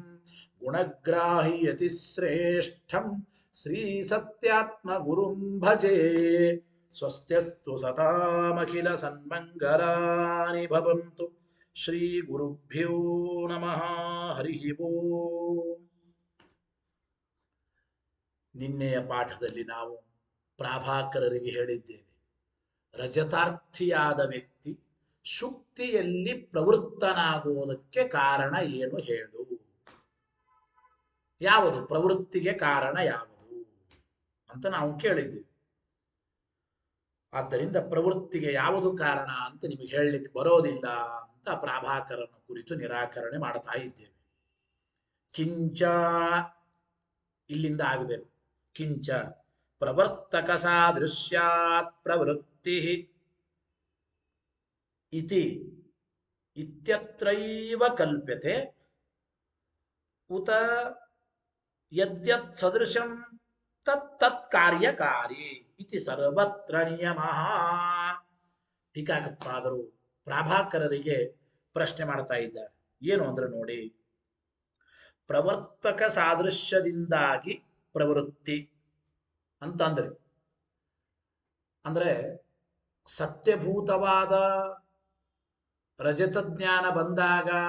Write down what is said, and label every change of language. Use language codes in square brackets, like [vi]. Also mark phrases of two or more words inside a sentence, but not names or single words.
[sa] गुणग्राह्यतिश्रेष्ठं श्रीसत्यात्मगुरुं भजे स्वस्त्यस्तु सतामखिल सन्मङ्गलानि भवन्तु ಶ್ರೀ ಗುರುಭ್ಯೋ ನಮಃ ಹರಿ ಓಂ. [kn] ನಿನ್ನೆಯ ಪಾಠದಲ್ಲಿ ನಾವು ಪ್ರಾಭಾಕರರಿಗೆ ಹೇಳಿದ್ದೇವೆ, ರಜತಾರ್ಥಿಯಾದ ವ್ಯಕ್ತಿ ಶುಕ್ತಿಯಲ್ಲಿ ಪ್ರವೃತ್ತನಾಗುವುದಕ್ಕೆ ಕಾರಣ ಏನು ಹೇಳು, ಯಾವುದು ಪ್ರವೃತ್ತಿಗೆ ಕಾರಣ ಯಾವುದು ಅಂತ ನಾವು ಕೇಳಿದ್ದೇವೆ. ಆದ್ದರಿಂದ ಪ್ರವೃತ್ತಿಗೆ ಯಾವುದು ಕಾರಣ ಅಂತ ನಿಮಗೆ ಹೇಳಲಿಕ್ಕೆ ಬರೋದಿಲ್ಲ ಅಂತ ಪ್ರಾಭಾಕರನ ಕುರಿತು ನಿರಾಕರಣೆ ಮಾಡ್ತಾ ಇದ್ದೇವೆ. ಕಿಂಚ ಇಲ್ಲಿಂದ ಆಗಬೇಕು. [sa] ಕಿಂಚ ಪ್ರವರ್ತಕ ಸಾದೃಶ್ಯಾತ್ ಪ್ರವೃತ್ತಿ ಇತಿ ಇತ್ಯತ್ರೈವ ಕಲ್ಪ್ಯತೆ ಉತ ಯದ್ಯತ್ ಸದೃಶಂ ತತ್ ಕಾರ್ಯಕಾರಿ ಇತಿ ಸರ್ವತ್ರ ನಿಯಮಃ. [kn] ಟೀಕಾಕೃತ್ಪಾದರು ಪ್ರಾಭಾಕರರಿಗೆ ಪ್ರಶ್ನೆ ಮಾಡ್ತಾ ಇದ್ದಾರೆ. ಏನು ಅಂದ್ರೆ ನೋಡಿ, ಪ್ರವರ್ತಕ ಸಾದೃಶ್ಯದಿಂದಾಗಿ ಪ್ರವೃತ್ತಿ ಅಂತಂದ್ರೆ ಅಂದ್ರೆ ಸತ್ಯಭೂತವಾದ ರಜತ ಜ್ಞಾನ ಬಂದಾಗ